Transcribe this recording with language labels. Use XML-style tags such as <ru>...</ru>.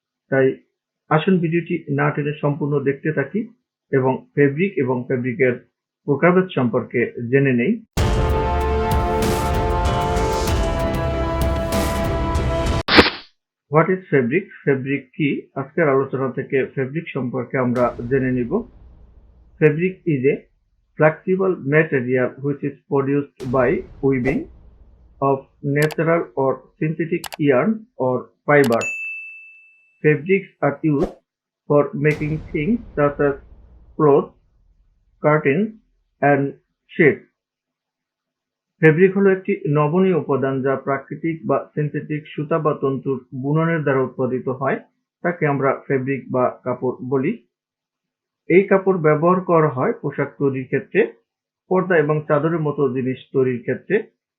<bn>তাই আসুন ভিডিওটি না টেনে সম্পূর্ণ দেখতে থাকি এবং ফেব্রিক এবং ফেব্রিকের প্রকারভেদ সম্পর্কে জেনে নেই।</bn> <en>What is fabric?</en> <bn>ফেব্রিক কি? আজকের আলোচনা থেকে ফেব্রিক সম্পর্কে আমরা জেনে নিব।</bn> <en>Fabric is a flexible material which is produced by weaving of natural or synthetic yarn or fibers. Fabrics are used for making things such as clothes, curtains, and sheets.</en> <bn>Fabric হলো একটি নমনীয় উপাদান যা প্রাকৃতিক বা সিনথেটিক সুতা বা তন্তুর বুননের দ্বারা উৎপাদিত হয়। তাকে আমরা ফেব্রিক বা কাপড় বলি। এই কাপড় ব্যবহার করা হয় পোশাক তৈরির ক্ষেত্রে, পর্দা এবং চাদরের মতো জিনিস তৈরির ক্ষেত্রে।</bn>